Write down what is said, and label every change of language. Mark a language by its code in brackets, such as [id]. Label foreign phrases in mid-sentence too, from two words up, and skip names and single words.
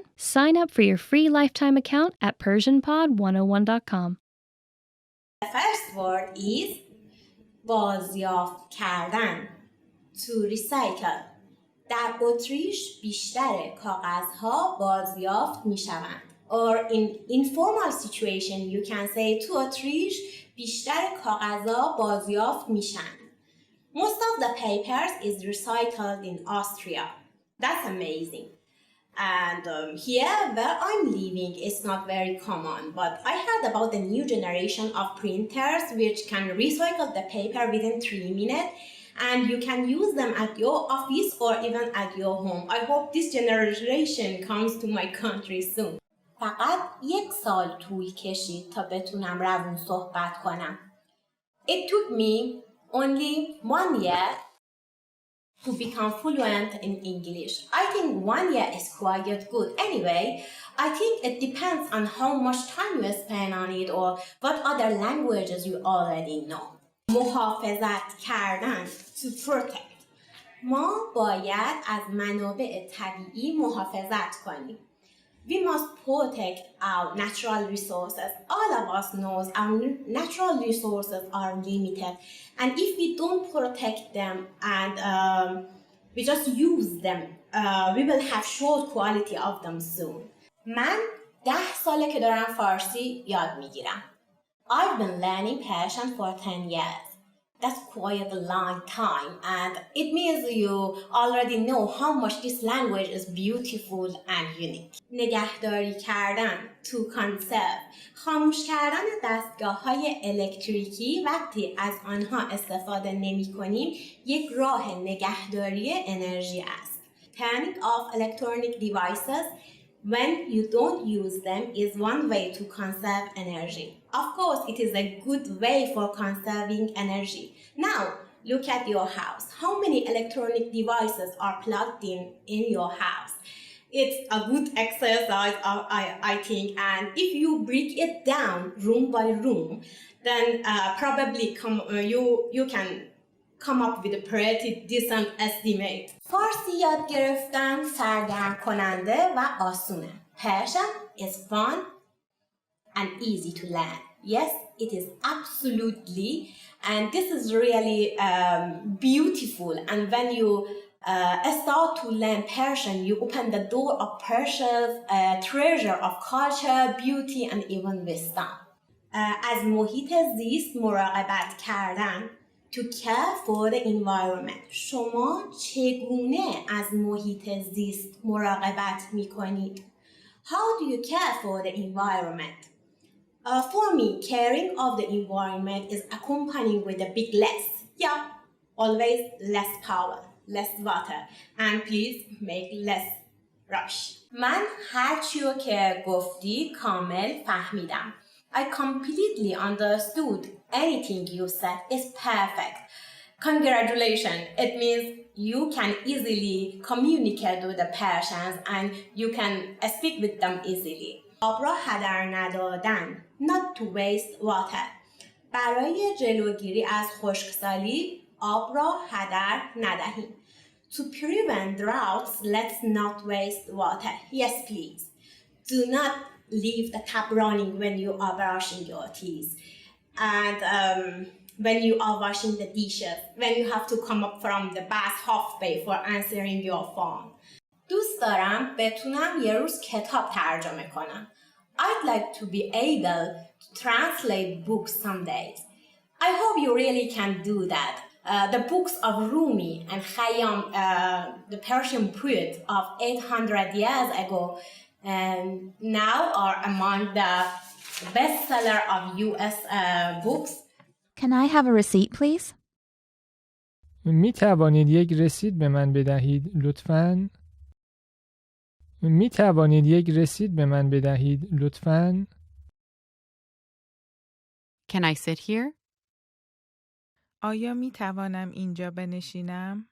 [en] Sign up for your free lifetime account at PersianPod101.com. The first word is [fa] بازیافت کردن. [en] To recycle. [fa] در اتریش بیشتر کاغذها بازیافت می شوند. [en] Or in informal situation you can say to [fa] اتریش بیشتر کاغذها بازیافت می شوند. [en] Most of the papers is recycled in Austria. That's amazing. And here where I'm living, it's not very common, but I heard about the new generation of printers which can recycle the paper within 3 minutes, and you can use them at your office or even at your home. I hope this generation comes to my country soon. [fa] فقط 1 سال طول کشید تا بتونم روون صحبت کنم. [en] It took me only 1 year to become fluent in English. I think 1 year is quite good. Anyway, I think it depends on how much time you spend on it or what other languages you already know. [fa] محافظت کردن, [en] to protect. [fa] ما باید از منابع طبیعی محافظت کنیم. [en] We must protect our natural resources. All of us knows our natural resources are limited, and if we don't protect them and we just use them, we will have short quality of them soon. [fa] من 10 ساله که دارم فارسی یاد میگیرم. [en] I've been learning Persian for 10 years. That's quite a long time, and it means you already know how much this language is beautiful and unique. [fa] نگهداری کردن, [en] to conserve. [fa] خاموش کردن دستگاه‌های الکتریکی وقتی از آنها استفاده نمی‌کنیم یک راه نگهداری انرژی است. [en] Turning off electronic devices when you don't use them is one way to conserve energy. Of course, it is a good way for conserving energy. Now, look at your house. How many electronic devices are plugged in your house? It's a good exercise, I think. And if you break it down room by room, then probably you can come up with a pretty decent estimate. [fa] فارسی یاد گرفتن سرگرم کننده و آسونه. [en] Persian is fun and easy to learn. Yes, it is absolutely, and this is really beautiful. And when you start to learn Persian, you open the door of Persia's treasure of culture, beauty, and even wisdom. [fa] از محیط زیست مراقبت کردن, [en] to care for the environment. [fa] شما چگونه از محیط زیست مراقبت می‌کنید؟ [en] How do you care for the environment? For me, caring of the environment is accompanied with a big less. Yeah, always less power, less water, and please make less rush. [fa] من هر چیو که گفتی کامل فهمیدم. [en] I completely understood anything you said is perfect. Congratulations. It means you can easily communicate with the Persians and you can speak with them easily. [fa] آب را هدر ندادن. [en] Not to waste water. [fa] برای جلوگیری از خشکسالی آب را هدر ندهیم. [en] To prevent droughts, let's not waste water. Yes, please. Do not leave the tap running when you are brushing your teeth. And when you are washing the dishes, when you have to come up from the bath halfway for answering your phone. دوست دارم بتونم یه روز کتاب ترجمه کنم. I'd like to be able to translate books some days. I hope you really can do that. The books of Rumi and Khayyam, the Persian poet of 800 years ago, now are among the bestseller of US books. Can I have a receipt, please? [fa] می توانید یک رسید به من بدهید لطفاً؟ می توانید یک رسید به من بدهید لطفاً؟ [en] Can I sit here? [fa] آیا می توانم اینجا بنشینم؟